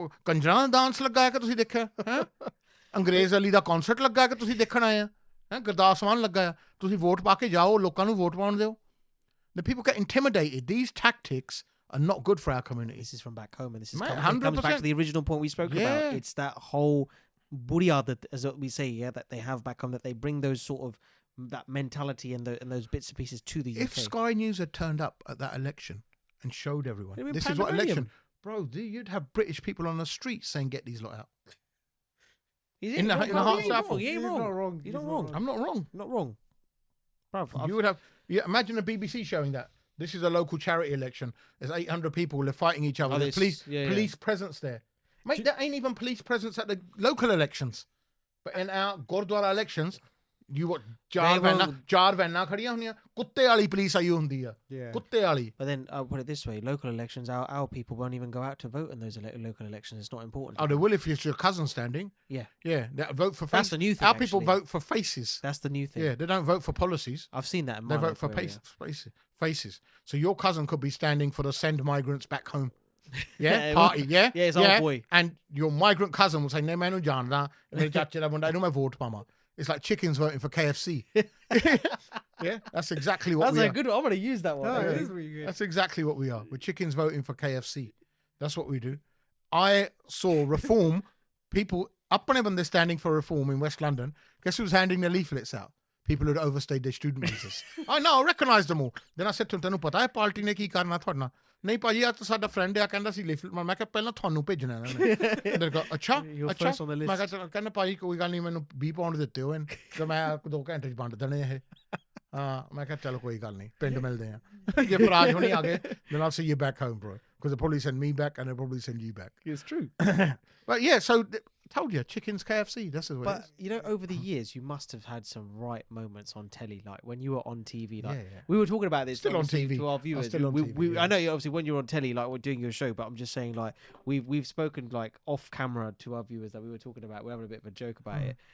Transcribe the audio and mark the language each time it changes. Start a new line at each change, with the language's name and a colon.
Punjabi: Kanjran dance ਲੱਗਾ ਕਿ ਤੁਸੀਂ ਦੇਖਿਆ ਹੈ ਅੰਗਰੇਜ਼ ਅਲੀ ਦਾ ਕਨਸਰਟ ਲੱਗਾ ਕਿ ਤੁਸੀਂ ਦੇਖਣ ਆਏ ਆ ਹੈ ਗੁਰਦਾਸ ਮਾਨ ਲੱਗਾ ਆ ਤੁਸੀਂ ਵੋਟ ਪਾ ਕੇ ਜਾਓ ਲੋਕਾਂ ਨੂੰ ਵੋਟ ਪਾਉਣ ਦਿਓ.
English: The people get intimidated. These tactics are not good for our community. This is from back home, and this is comes back to the original point we spoke about. It's that whole buria that, as we say, that they have back home, that they bring those sort of that mentality and those bits and pieces to the UK. If Sky News had turned up at that election and showed everyone, this is what election, bro, you'd have British people on the street saying, "Get these lot out." In the heart South. You're not wrong. You're not wrong. I'm not wrong. Not wrong. Bro, you would have. Yeah, imagine the BBC showing that. This is a local charity election. There's 800 people. They're fighting each other. There's police presence there. Mate, there ain't even police presence at the local elections. But in our Gurdwara elections, You what?
Punjabi: ਚਾਰ ਵੈਨਾਂ ਖੜੀਆਂ ਹੁੰਦੀਆਂ ਕੁੱਤੇ ਵਾਲੀ police ਆਈ ਹੁੰਦੀ ਆ ਕੁੱਤੇ ਵਾਲੀ.
English: But then I'll put it this way: local elections, our people won't even go out to vote in those local elections. It's not important. Oh, they will if it's your cousin standing. Yeah. They vote for faces. That's the new thing. Our people vote for faces. That's the new thing. Yeah, they don't vote for policies. I've seen that in my They vote for faces. So your cousin could be standing for the send migrants back home. Yeah, party. Yeah, it's our boy. And your migrant cousin will say, "No, man, no, John,
Punjabi: mere chache da munda,
English: no, I vote mama." It's like chickens voting for KFC. Yeah, that's exactly what we are. That's a good one. I'm going to use that one. No, it is really good. That's exactly what we are. We're chickens voting for KFC. That's what we do. I saw reform people, up on them, they're standing for reform in West London. Guess who's handing their leaflets out? People who'd overstayed their student visas. I know, I recognised them all. Then I said to them,
Punjabi: "Tanu pata hai party ne ki karna thodna?" ਨਹੀਂ ਭਾਜੀ ਆ ਤਾਂ ਸਾਡਾ friend ਆ ਕਹਿੰਦਾ ਸੀ lift ਮੈਂ ਕਿਹਾ ਪਹਿਲਾਂ ਤੁਹਾਨੂੰ ਭੇਜਣਾ ਇਹਨਾਂ ਨੇ ਅੱਛਾ ਮੈਂ ਕਿਹਾ ਕਹਿੰਦਾ ਭਾਜੀ ਕੋਈ ਗੱਲ ਨਹੀਂ ਮੈਨੂੰ 20 ਪਾਉਂਡ ਦਿੱਤੇ ਹੋ ਤੇ ਮੈਂ 2 ਘੰਟੇ ਚ ਵੰਡ ਦੇਣੇ ਇਹ ਹਾਂ ਮੈਂ ਕਿਹਾ ਚਲੋ ਕੋਈ ਗੱਲ ਨਹੀਂ ਪਿੰਡ ਮਿਲਦੇ ਆ ਜੇ ਫਰਾਜ ਹੋਣੀ ਆ ਗਏ
English: then I'll see you back home bro because they'll probably send me back and they'll probably send you back. It's true. But yeah, so told you, chickens KFC, that's what it is. But, you know, over the years, you must have had some right moments on telly, like when you were on TV. Like we were talking about this still on TV. To our viewers. Still on TV, I know, obviously, when you're on telly, like we're doing your show, but I'm just saying, like, we've spoken, like, off camera to our viewers that we were talking about. We're having a bit of a joke about it.